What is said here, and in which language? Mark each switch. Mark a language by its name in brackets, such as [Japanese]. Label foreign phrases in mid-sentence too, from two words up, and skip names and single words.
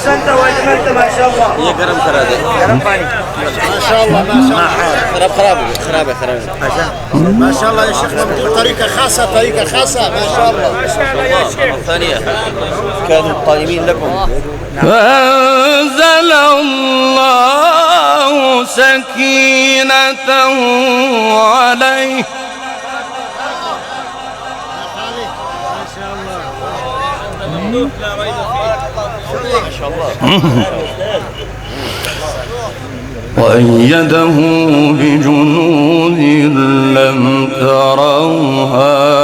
[Arabic] واجملت ما شاء الله. [Hindi] ये गरम करा दे गरम पानी [Arabic] ما شاء الله ما شاء الله. [Hindi] खराब खराब है [Arabic] ما شاء الله يا شيخ بطريقة خاصة طريقة خاصة ما شاء الله. ثانية كانوا قائمين لكم فأنزل الله سكينته عليه وأيده بجنود لم تروها